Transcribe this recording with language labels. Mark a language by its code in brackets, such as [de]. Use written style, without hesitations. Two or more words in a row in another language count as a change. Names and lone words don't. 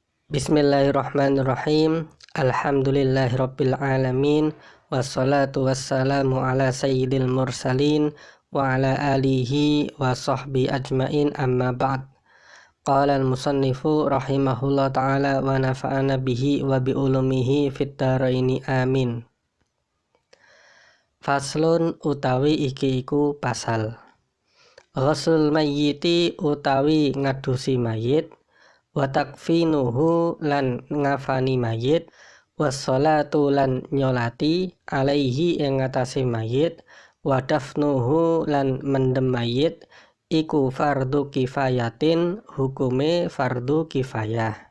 [ar] بسم الله الرحمن الرحيم الحمد لله رب العالمين. والصلاة والسلام على سيد المرسلين وعلى آله وصحبه أجمعين أما بعد. قال المصنف رحمه الله تعالى ونفعنا به وبعلومه في الدارين آمين. [jv] Faslun utawi iki iku pasal. [ar] غسل الميت [jv] utawi ngadusi mayit, [ar] وتكفينه [jv] lan ngafani mayit, wassalatu lan nyolati alaihi ing ngatasi mayit, [ar] ودفنه [jv] lan mendem mayit iku [ar] فرض كفاية, [jv] hukume fardu kifayah.